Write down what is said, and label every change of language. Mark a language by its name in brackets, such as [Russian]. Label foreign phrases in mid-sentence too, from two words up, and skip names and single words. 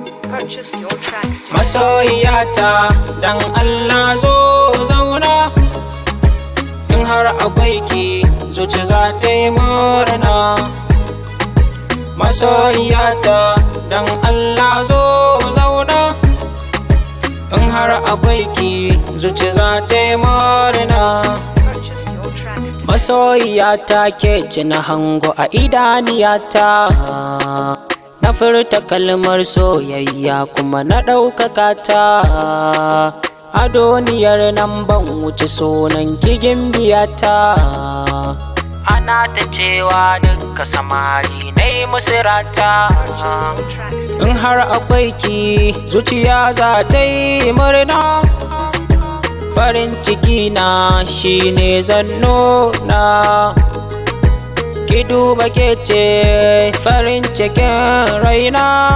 [English] Purchase your tracks today. [Hausa] Masoyiyata, dan Allah zo zauna. In har akwai ki, zuci za ta yi murna. Masoyiyata, dan Allah zo zauna. In har akwai ki, zuci za ta yi murna. [English] Purchase your tracks today. [Hausa] Masoyiyata ke ce na hango a idaniyata. Na furta kalmar soyayya kuma na ɗaukaka ta. A duniyar nan ban wuce sunan ki gimbiyata. Ana ta cewa duka samari na yi musu rata. [English] Purchase your tracks today. [Hausa] In har akwai ki, zuciya za ta yi murna. Farin ciki na shi ne zan nuna. Ki duba ke ce farin cikin raina.